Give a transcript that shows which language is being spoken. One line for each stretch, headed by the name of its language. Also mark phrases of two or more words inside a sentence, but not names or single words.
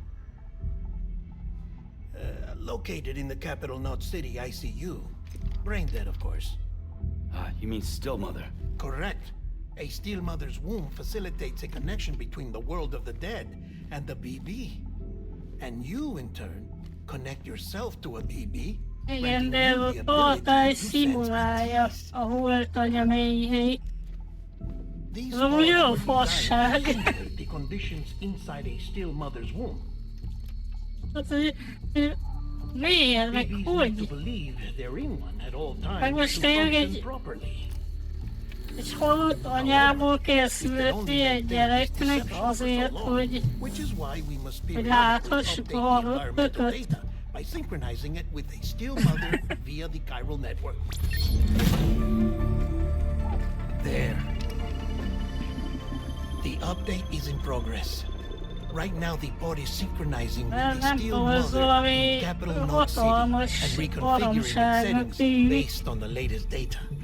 English: Located in the capital Knot City ICU. Brain dead, of course. You mean still mother? Correct. A still mother's womb facilitates a connection between the world of the dead and the BB. And you, in turn, connect yourself to a BB.
Hungarian: Igen, de ez a tartály szimulálja a holtanya mélyhelyét. Ez amúgy jó fasság.
English: The conditions inside a still mother's womb.
Hungarian: Hát, miért, meg hogy? Meg most tényleg egy halott anyából kell születni egy gyereknek azért, hogy láthassuk a halottat.
English: By synchronizing it with a still mother via the chiral network. There. The update is in progress. Right now the pod is synchronizing with the still mother in capital Knot City and reconfiguring its settings based on the latest data.